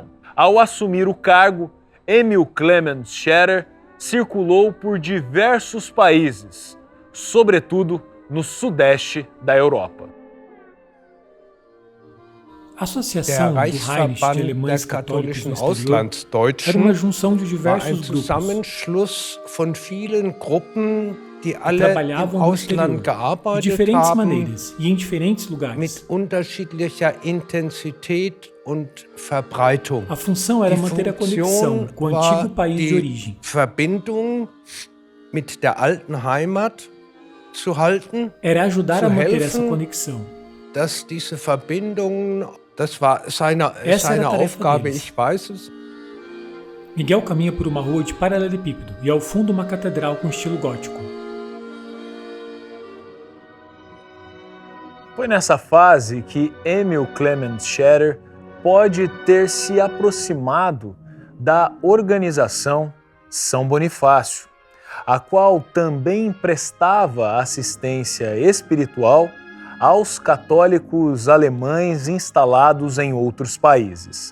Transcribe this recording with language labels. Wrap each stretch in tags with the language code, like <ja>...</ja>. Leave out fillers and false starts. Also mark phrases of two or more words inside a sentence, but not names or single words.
<pt>Ao assumir o cargo, Emil Clemens Scherer circulou por diversos países, sobretudo no sudeste da Europa. A Associação do Reich de Alemães Católicos no Exterior era uma</pt> <de>Auslandsdeutschen</de> <pt>junção de</pt> <de>war ein</de> <pt>diversos grupos</pt> <de>Zusammenschluss von vielen Gruppen, die</de> <pt>que</pt> <de>alle im</de> <pt>trabalhavam no exterior</pt> <de>Ausland</de> <pt>de</pt> <de>gearbeitet</de> <pt>diferentes</pt> <de>haben,</de> <pt>maneiras e em diferentes lugares.</pt> <de>mit unterschiedlicher Intensität und Verbreitung.</de> <pt>A função era</pt> <de>Die</de> <pt>manter a conexão</pt> <de>Funktion</de> <pt>com o</pt> <de>war</de> <pt>antigo país de</pt> <de>die</de> <pt>origem.</pt> <de>Verbindung mit der alten Heimat zu halten,</de> <pt>era ajudar</pt> <de>zu</de> <pt>a manter essa</pt> <de>helfen,</de> <pt>conexão.</pt> <de>dass diese Verbindungen, das war seine</de> <pt>Essa era a tarefa</pt> <de>Aufgabe,</de> <pt>deles.</pt> <de>ich weiß es.</de> <pt>Miguel caminha por uma rua de paralelepípedo e ao fundo uma catedral com estilo gótico. Foi nessa fase que Emil Clement Scherer pode ter se aproximado da organização São Bonifácio, a qual também prestava assistência espiritual aos católicos alemães instalados em outros países.</pt>